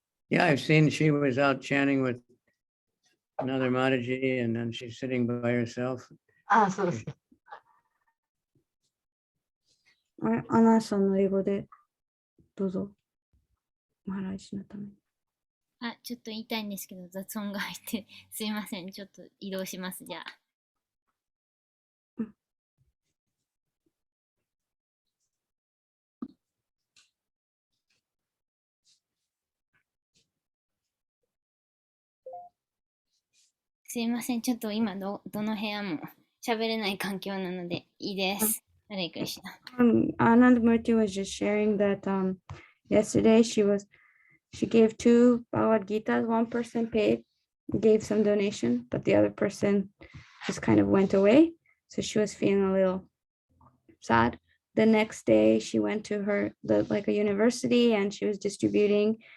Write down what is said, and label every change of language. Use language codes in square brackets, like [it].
[en] Yeah, I've seen she was out chanting with another Mataji, and then she's sitting by herself. [ja] あ、そうです。アナさんの英語でどうぞ。マハラージのために。あ、ちょっと言いたいんですけど、雑音が入って、すいません。ちょっと移動します、じゃあ。すいません。ちょっと今どの部屋も喋れない環境なのでいいです。ハレイクリシナ。 [en] Anand Murthy was just sharing that yesterday she gave 2 Bhagavad Gitas. One person paid, gave some donation, but the other person just kind of went away. So she was feeling a little sad. The next day she went to a university and she was distributing.